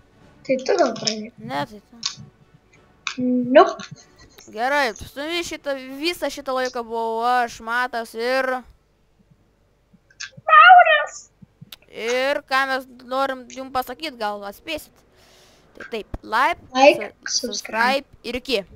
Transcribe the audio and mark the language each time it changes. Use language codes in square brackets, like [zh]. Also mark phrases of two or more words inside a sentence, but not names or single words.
[lt] Tai tu gal pradėk. Ne, tai tu. Nope. Gerai, su visą šitą laiką buvau aš, Matas ir... Mauras. Ir ką mes norim jums pasakyti, gal atspėsit. Tai taip, like, Like, subscribe ir iki.